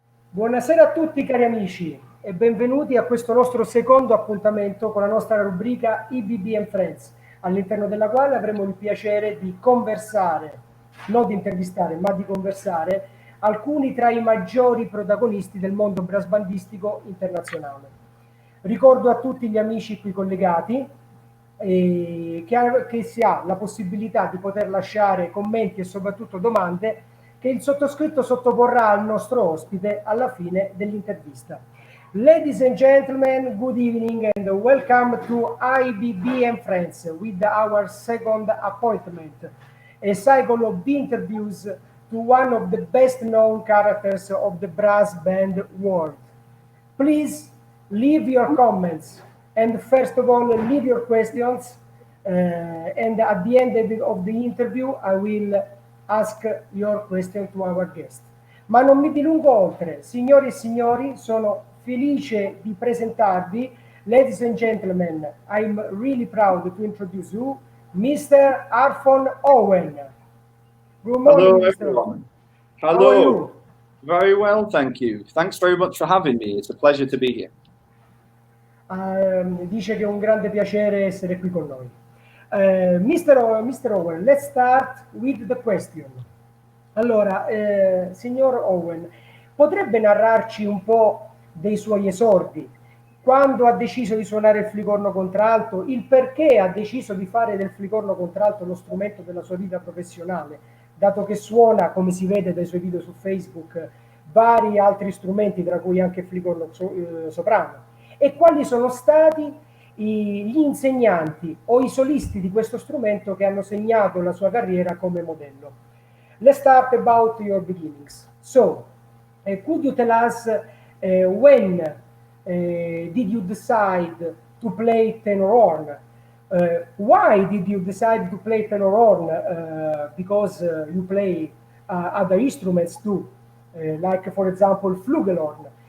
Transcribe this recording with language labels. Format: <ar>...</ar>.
<it>Buonasera a tutti cari amici e benvenuti a questo nostro secondo appuntamento con la nostra rubrica IBB Friends, all'interno della quale avremo il piacere di conversare, non di intervistare, ma di conversare alcuni tra i maggiori protagonisti del mondo brass bandistico internazionale. Ricordo a tutti gli amici qui collegati che si ha la possibilità di poter lasciare commenti e soprattutto domande che il sottoscritto sottoporrà al nostro ospite alla fine dell'intervista.</it> <en>Ladies and gentlemen, good evening and welcome to IBB Friends with our second appointment, a cycle of interviews to one of the best known characters of the brass band world. Please leave your comments and first of all leave your questions and at the end of the interview I will ask your question to our guest.</en> <it>Ma non mi dilungo oltre, signori e signori, sono felice di presentarvi,</it> <en>ladies and gentlemen, I'm really proud to introduce you, Mr. Arfon Owen. Good morning, Hello, Mr. everyone. Owen. Hello. How are you? Very well, thank you. Thanks very much for having me. It's a pleasure to be here.</en> <it>Dice che è un grande piacere essere qui con noi.</it> <en>Mr. Owen, let's start with the question.</en> <it>Allora, signor Owen, potrebbe narrarci un po' dei suoi esordi? Quando ha deciso di suonare il flicorno contralto, il perché ha deciso di fare del flicorno contralto lo strumento della sua vita professionale, dato che suona, come si vede dai suoi video su Facebook, vari altri strumenti, tra cui anche il flicorno soprano. E quali sono stati gli insegnanti o i solisti di questo strumento che hanno segnato la sua carriera come modello.</it> <en>Let's start about your beginnings. So, could you tell us when did you decide to play tenor horn? Why did you decide to play tenor horn? Because you play other instruments too, like for example flugelhorn.</en>